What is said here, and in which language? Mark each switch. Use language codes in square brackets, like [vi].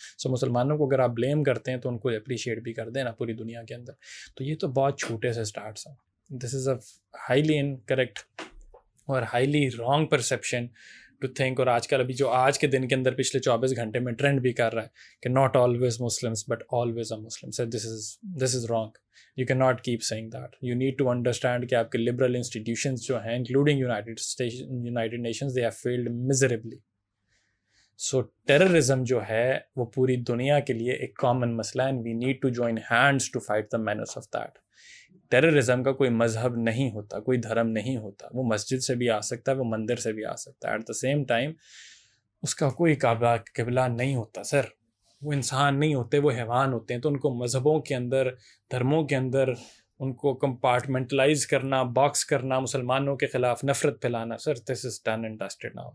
[ur] سو مسلمانوں کو اگر آپ بلیم کرتے ہیں تو ان کو اپریشیٹ بھی کر دینا پوری دنیا کے اندر. تو یہ تو بہت چھوٹے سے سٹارٹس ہیں. [en] This is a highly incorrect اور highly wrong perception to think. [ur] اور آج کل ابھی جو آج کے دن کے اندر پچھلے 24 گھنٹے میں ٹرینڈ بھی کر رہا ہے کہ [en] Not always Muslims but always a Muslim. Sir this is wrong. You cannot keep saying that. You need to understand [ur] کہ آپ کے [en] liberal institutions [ur] جو ہیں [en] including United Nations they have failed miserably. So terrorism [ur] جو ہے وہ پوری دنیا کے لیے ایک [en] common [ur] مسئلہ ہے [en] and we need to join hands to fight the menace of that. [ur] Terrorism کا کوئی مذہب نہیں ہوتا, کوئی دھرم نہیں ہوتا. وہ مسجد سے بھی آ سکتا ہے, وہ مندر سے بھی آ سکتا ہے. [en] at the same time [ur] اس کا کوئی قبلہ نہیں ہوتا. سر وہ انسان نہیں ہوتے, وہ حیوان ہوتے ہیں. تو ان کو مذہبوں کے اندر, دھرموں کے اندر ان کو کمپارٹمنٹلائز کرنا, باکس کرنا, مسلمانوں کے خلاف نفرت پھیلانا, سر [en] This is done and dusted now.